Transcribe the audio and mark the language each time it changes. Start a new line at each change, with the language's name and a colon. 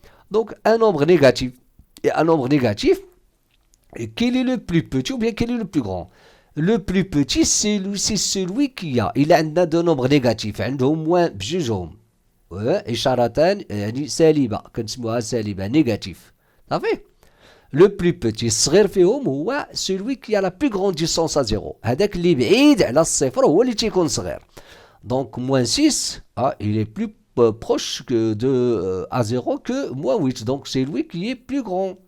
French: Donc, un nombre négatif et un nombre négatif, et quel est le plus petit ou bien quel est le plus grand? Le plus petit, c'est celui qui a. Il a deux nombres négatifs.
Arabic: عنده moins بجوجهم. إشارتان يعني سالبة. كنسموها سالبة négatif. صافي.
French: Le plus petit
Arabic: الصغير فيهم هو
French: celui qui a la plus grande distance à 0.
Arabic: هذاك اللي بعيد على الصفر هو اللي تيكون صغير.
French: Donc moins 6, il est plus proche que de à 0 que moins 8. Donc c'est lui qui est plus grand.